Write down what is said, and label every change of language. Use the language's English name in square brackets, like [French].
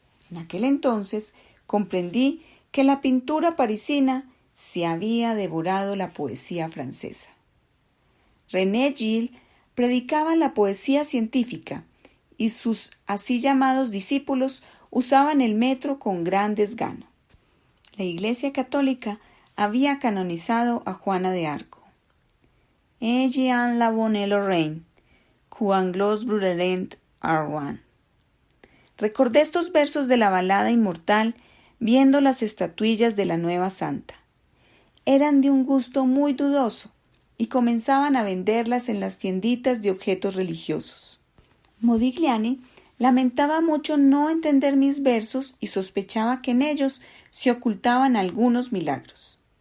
[Spanish] En aquel entonces comprendí que la pintura parisina se había devorado la poesía francesa. René Gilles predicaba la poesía científica y sus así llamados discípulos usaban el metro con gran desgano. La Iglesia Católica había canonizado a Juana de Arco. [French] Et Jean la bonne Lorraine, que anglos brûleront à Rouen. [Spanish] Recordé estos versos de la balada inmortal viendo las estatuillas de la nueva santa. Eran de un gusto muy dudoso y comenzaban a venderlas en las tienditas de objetos religiosos. Modigliani lamentaba mucho no entender mis versos y sospechaba que en ellos se ocultaban algunos milagros.